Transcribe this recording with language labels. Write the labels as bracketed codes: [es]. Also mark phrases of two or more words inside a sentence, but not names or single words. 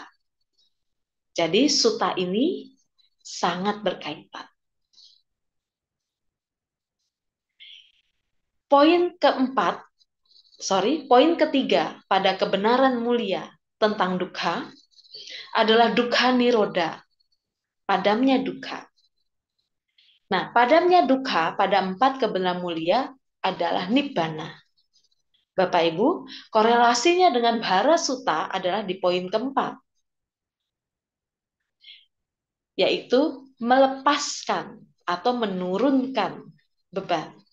[id] Jadi sutta ini sangat berkaitan. Poin ketiga pada kebenaran mulia tentang dukkha adalah [pi] dukkha nirodha, [id] padamnya dukkha. Nah, padamnya dukkha pada 4 kebenaran mulia adalah nibbana. Bapak Ibu, korelasinya dengan bara sutta adalah di poin keempat, yaitu melepaskan atau menurunkan beban.